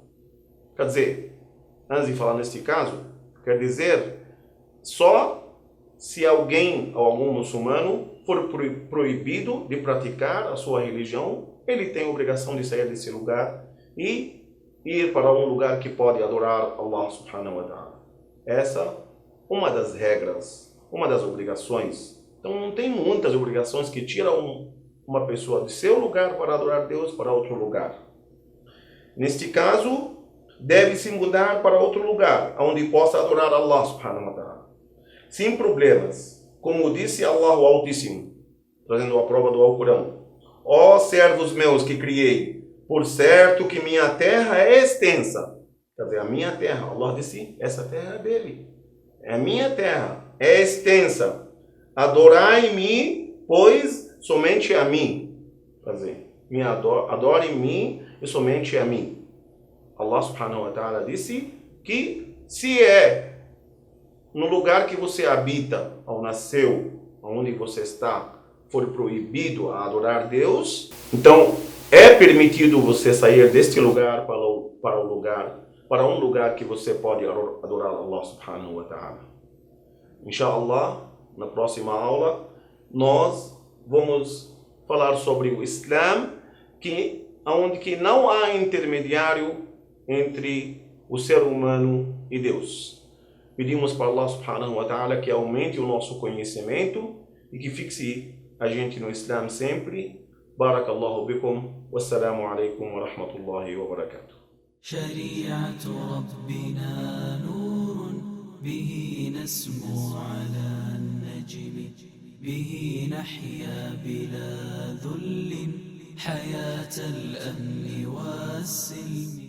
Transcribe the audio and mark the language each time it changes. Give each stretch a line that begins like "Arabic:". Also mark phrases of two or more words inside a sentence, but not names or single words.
Portuguese: Quer dizer, antes de falar neste caso, quer dizer, só se alguém ou algum muçulmano for proibido de praticar a sua religião, ele tem a obrigação de sair desse lugar e ir para um lugar que pode adorar Allah
Arabic: سبحانه وتعالى.
Portuguese: Essa é uma das regras, uma das obrigações Então não tem muitas obrigações que tiram uma pessoa de seu lugar para adorar Deus para outro lugar. Neste caso, deve-se mudar para outro lugar, onde possa adorar Allah
Arabic: سبحانه وتعالى.
Portuguese: Sem problemas. Como disse Allah o Altíssimo, trazendo a prova do Alcorão. Ó servos meus que criei, por certo que minha terra é extensa. Quer dizer, a minha terra, Allah disse, essa terra é dele. É a minha terra, é extensa. Adorai-me, pois somente a mim. Quer dizer, adore-me e somente a mim. Allah
Arabic: سبحانه وتعالى
Portuguese: disse que se é no lugar que você habita, ou nasceu, onde você está, for proibido a adorar Deus, então é permitido você sair deste lugar para um lugar que você pode adorar Allah
Arabic: سبحانه وتعالى. إن شاء الله,
Portuguese: na próxima aula, nós vamos falar sobre o Islã, onde que não há intermediário entre o ser humano e Deus. Pedimos para Allah
Arabic: سبحانه وتعالى
Portuguese: que aumente o nosso conhecimento e que fixe a gente no Islã sempre.
Arabic: بارك الله بكم. والسلام عليكم ورحمة الله وبركاته. شريعة ربنا نور به نسمو على النجم به نحيا بلا ذل حياة الأمن والسلم